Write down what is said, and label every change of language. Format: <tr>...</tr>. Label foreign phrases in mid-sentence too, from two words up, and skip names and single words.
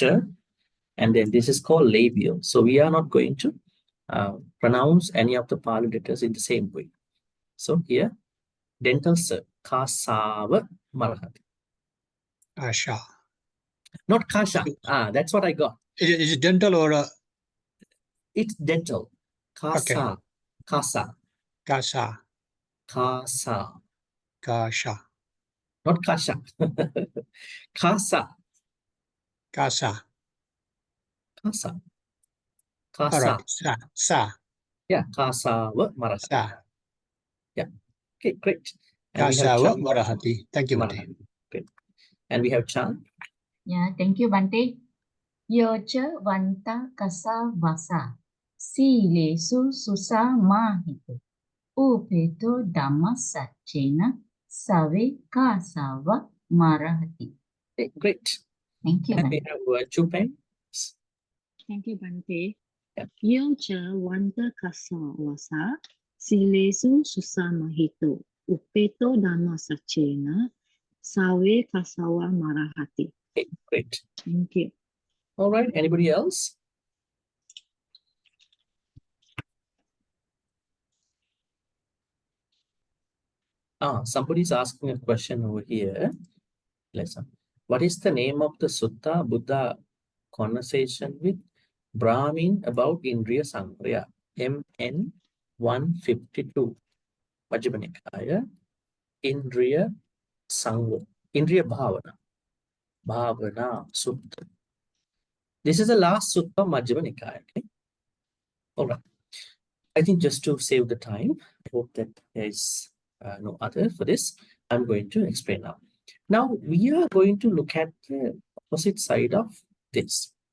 <en>And then this is called labial. So we are not going to pronounce any of the Pali letters in the same way. So here, dental sir,</en> <pi>kasava marahati.</pi> <en>Kasha. Not kasha. That's what I got. Is it dental or? It's dental. Kasa. Okay. Kasa. Kasa. Kasa. Kasha. Not kasha. Kasa. Kasa. Kasa. All Kasa. right. Sa. Yeah,</en> <pi>kasava marahati.</pi> <en>Sa. Yeah. Okay, great. And</en> <pi>Kasava marahati.</pi> <en>Thank you, Bhante. Great. And we have Chan. Yeah, thank you, Bhante.</en> <pi>Yocha vanta kasa vasa silesu susa mahito. Upeto dhamma sachena save kasava marahati.</pi> <en>Okay, great. Thank you, And we Bhante. have Chupen. Thank you, Bhante.</en> <pi>Yocha vanta kasa vasa silesu susamahito upeto dhamma sachena save kasawa marahati.</pi> <en>Okay, great. Thank you. All right. Anybody else? Somebody's asking a question over here. Listen. What is the name of the sutta Buddha conversation with Brahmin about Indriya Sangraya? MN 152. Majjhima Nikaya. Indriya Sangha. Indriya Bhavana. Bhavana Sutta. This is the last sutta of Majjhima Nikaya. Okay? All right. I think just to save the time, I hope that there is no other for this. I'm going to explain now. Now, we are going to look at the opposite side of this.</en>